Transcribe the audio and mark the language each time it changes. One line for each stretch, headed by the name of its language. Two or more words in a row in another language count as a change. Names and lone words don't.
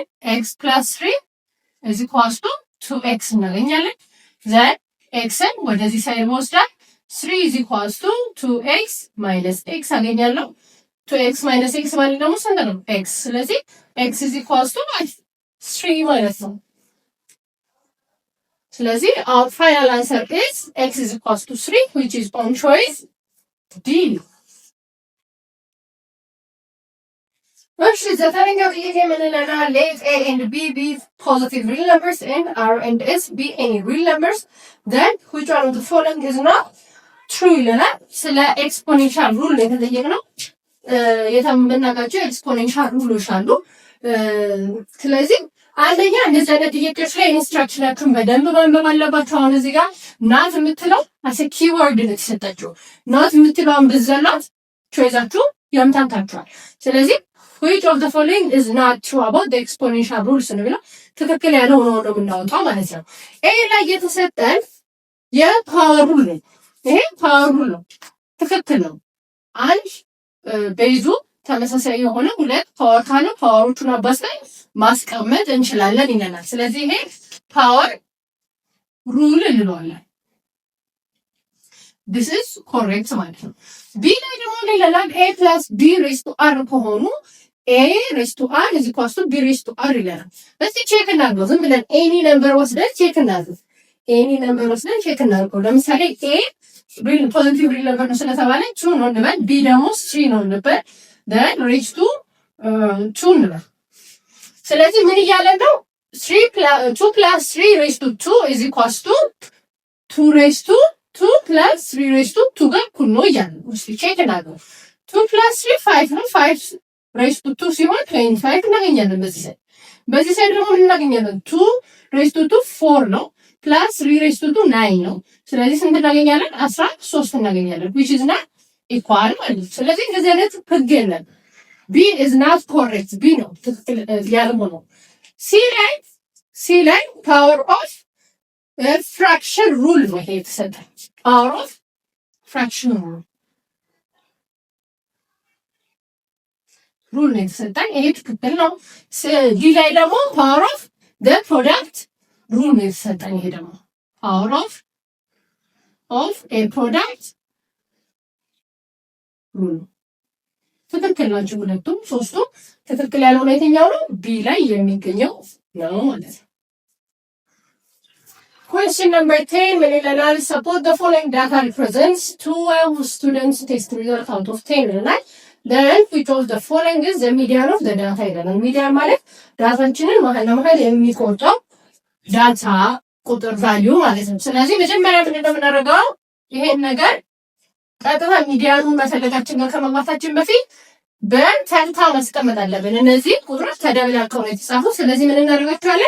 Amharic: x + 3
English: is equals to
Amharic: 2x እናገኛለን። ዘን xን ወደዚህ ሳይድ ወስዳል 3
English: is equals to 2x minus x
Amharic: አገኛለሁ።
English: 2x minus x
Amharic: ማለት ደግሞ ስንት ነው? x። ስለዚህ x
English: is equals to
Amharic: 3 ማለት ነው። ስለዚህ
English: our final answer is x is equals to 3, which is on choice D.
Amharic: እሺ ዘጠነኛው ጥያቄ ምን ይለናል?
English: let a and b be positive real numbers and r and s be any real numbers, then which one of the following is not true ይለናል።
Amharic: ስለ
English: exponential rule
Amharic: የተጠየቅነው የምናውቃቸው ኤክስፖኔንሻል ሩሎች አሉ። ስለዚህ አንደኛ እንደዚህ አይነት ጥያቄዎች ላይ ኢንስትራክሽናችሁን በደንብ ማንበብ አለባችሁ። አሁን እዚህ ጋር ናት የምትለው አሰ ኪወርድ ነው የተሰጠችው። ናት የምትለውን ብዘላት ቾይዛችሁ ያምታታችኋል። ስለዚህ
English: which of the following is not true about the exponential rules
Amharic: ነው ብላ ትክክል ያለው ነው የምናወጣው ማለት ነው። ኤ ላይ የተሰጠን የፓወር ሩል ነው። ይሄ
English: power rule
Amharic: ነው፣ ትክክል ነው። አንድ ቤዙ ተመሳሳይ የሆነ ሁለት ፓወር ካለ ፓወሮቹን አባዝተን ማስቀመጥ እንችላለን ይለናል። ስለዚህ ይሄ
English: power rule
Amharic: እንለዋለን።
English: this is correct
Amharic: ማለት ነው። ቢ ላይ ደግሞ ይለናል
English: a + b raised to r
Amharic: ከሆኑ
English: a raised to r is equals to b raised to r
Amharic: ይለናል። እስቲ ቼክ እናድርገው። ዝም ብለን
English: any number
Amharic: ወስደን ቼክ እናድርገው።
English: any number
Amharic: ወስደን ቼክ እናድርገው። ለምሳሌ a
English: real positive real number
Amharic: ነው ስለተባለ 2 ነው እንበል። b ደግሞ 3 ነው እንበል።
English: then raised to 2
Amharic: እንበል። ስለዚህ ምን እያለ ነው?
English: 2 + 3 raised to 2 is equals to 2 raised to 2 + 3 raised to 2
Amharic: ጋር እኩል ነው እያለ ነው። እስቲ ቼክ እናድርገው። 2 + 3 5 ነው።
English: 5 raised to 2
Amharic: ሲሆን 25 እናገኛለን። በዚህ ሳይድ ደግሞ እናገኛለን
English: 2 raised to 2
Amharic: 4 ነው +
English: 3 raised to 2
Amharic: 9 ነው። ስለዚህ ስንት እናገኛለን? 13 እናገኛለን።
English: which is not equal
Amharic: ማለት ነው። ስለዚህ እንደዚህ አይነት ህግ የለም።
English: B is not correct.
Amharic: B ነው ትክክል ያልሆነው። C ላይ
English: power of fraction rule
Amharic: ነው ይሄ የተሰጠን።
English: power of fraction rule
Amharic: ነው የተሰጠን። ይሄ ትክክል ነው። D ላይ ደግሞ
English: power of the product rule
Amharic: ነው የተሰጠን። ይሄ ደግሞ
English: power of a product rule
Amharic: ትክክል ናቸው ሁለቱም። ሶስቱም ትክክል ያልሆነ የትኛው ነው? ቢ ላይ የሚገኘው ነው ማለት ነው።
English: question number 10
Amharic: ምን ይለናል?
English: suppose the following data represents 12 students test result out of 10
Amharic: ይለናል።
English: then which of the following is the median of the data
Amharic: ይለናል። ሚዲያን ማለት ዳታችንን መሀል ለመሀል የሚቆጠው ዳታ ቁጥር ቫልዩ ማለት ነው። ስለዚህ መጀመሪያ ምን እንደምናደርገው ይሄን ነገር ቀጥታ ሚዲያኑን መፈለጋችን ጋር ከመግባታችን በፊት በተርታ ማስቀመጥ አለብን። እነዚህ ቁጥሮች ተደብላልቀው ነው የተጻፉት። ስለዚህ ምን እናደርጋቸዋለን?